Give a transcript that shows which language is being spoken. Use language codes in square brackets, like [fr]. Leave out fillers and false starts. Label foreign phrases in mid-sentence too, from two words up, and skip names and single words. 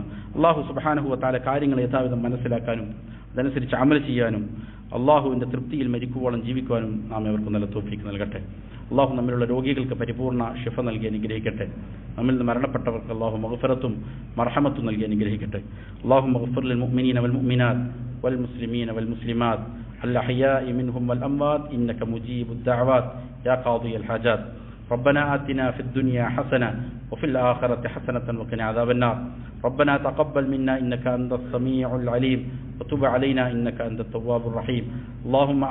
[ml] അള്ളാഹു [ar] سبحانه وتعالى [ml] കാര്യങ്ങൾ യഥാവിധം മനസ്സിലാക്കാനും അതനുസരിച്ച് അമൽ ചെയ്യാനും അള്ളാഹുവിൻ്റെ തൃപ്തിയിൽ മരിക്കുവോളം ജീവിക്കുവാനും നാം അവർക്ക് നല്ല തൗഫീഖ് നൽകട്ടെ. അള്ളാഹു നമ്മിലുള്ള രോഗികൾക്ക് പരിപൂർണ്ണ ശിഫ നൽകി അനുഗ്രഹിക്കട്ടെ. നമ്മിൽ നിന്ന് മരണപ്പെട്ടവർക്ക് അള്ളാഹു മഗ്ഫിറത്തും മർഹമത്തും നൽകി അനുഗ്രഹിക്കട്ടെ. [ar] الله اغفر للمؤمنين والمؤمنات والمسلمين والمسلمات الأحياء منهم والأموات إنك مجيب الدعوات يا قاضي الحاجات. ربنا آتنا في الدنيا حسنة وفي الآخرة حسنة وقنا عذاب النار. ربنا تقبل منا إنك أنت السميع العليم وتب علينا إنك أنت التواب الرحيم.